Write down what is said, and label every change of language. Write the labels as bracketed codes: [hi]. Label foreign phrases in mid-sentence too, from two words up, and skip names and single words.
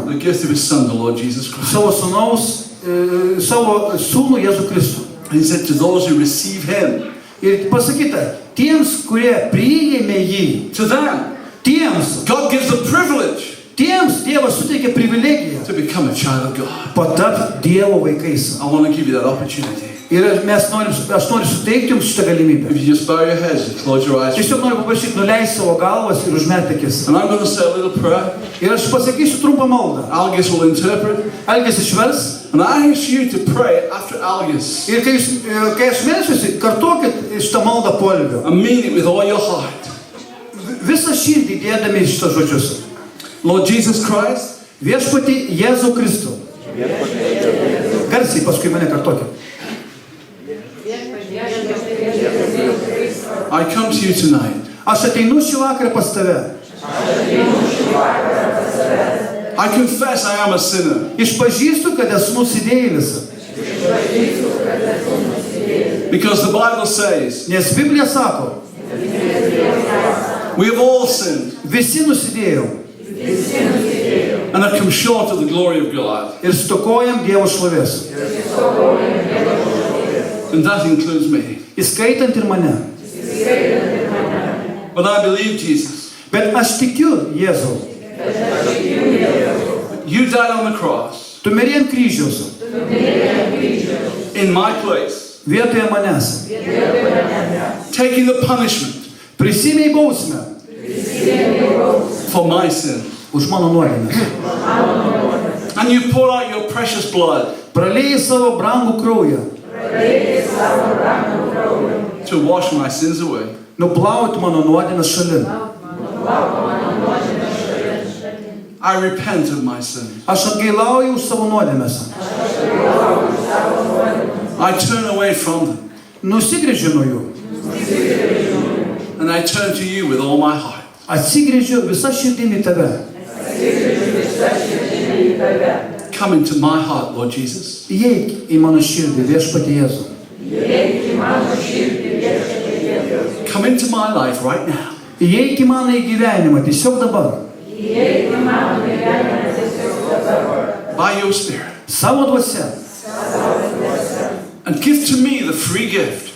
[en] the gift of His Son, the Lord Jesus Christ. [lt] Savo sūnų Jėzų Kristų. [en] And He said to those who receive Him, [lt] Ir pasakyta, tiems, kurie priėmė jį, [en] to them, [lt] tiems [en] God gives the privilege [lt] Dievas suteikia privilegiją [en] to become a child of God. [lt] patapti Dievo vaikais. [en] I want to give you that opportunity. [lt] Ir aš noriu suteikti jums šitą galimybę. [en] If you just bow your heads and close your eyes. [lt] Tiesiog noriu paprašyti nuleisti savo galvas ir užmerkti akis. [en] And I'm going to say a little prayer. [lt] Ir aš pasakysiu trumpą maldą. [en] Algis will interpret. [lt] Algis išvers. [en] And I ask you to pray after Algis. [lt] Ir kai aš melsiuosi, kartokit šitą maldą po Algio. [en] And mean it with all your heart. [lt] Visą širdį dėdami šitos žodžius. [en] Lord Jesus Christ. [lt] Viešpatį Jėzų Kristų. Garsiai paskui mane kartokit. [en] I come to you tonight. [lt] Aš ateinu šį vakarą pas tave. [en] I confess I am a sinner. [lt] Išpažįstu, kad esu nusidėjėlis. [en] Because the Bible says, [lt] Nes Biblija sako, [en] we have all sinned [lt] visi nusidėjau [en] and have come short of the glory of God. [lt] ir stokojam Dievo šlovės. [en] And that includes me. [lt] Įskaitant ir mane. [en] But I believe, Jesus, [lt] Bet aš tikiu Jėzau. [en] you died on the cross [lt] Tu mirei ant kryžiaus. [en] in my place, [lt] Vietoje manęs. [en] taking the punishment [lt] Prisimei bausmę [en] for my sin. [lt] už mano nuodėmes. [en] And you poured out your precious blood [lt] Praliejai savo brangų kraują. [en] to wash my sins away. [lt] Nuplauti mano nuodėmes šalin. [en] I repent of my sin. [lt] Aš atgailauju už savo nuodėmes. [en] I turn away from them. [lt] Nusigręžiu nuo jų. [en] And I turn to you with all my heart. [lt] Atsigręžiu visą širdimi tave. [en] Come into my heart, Lord Jesus. [lt] Įeik į mano širdį, viešpatie Jėzau. [en] Come into my life right now. [lt] Įeik į mano gyvenimą, tiesiog dabar. [en] By your Spirit. [lt] Savo dvasia. [en] And give to me the free gift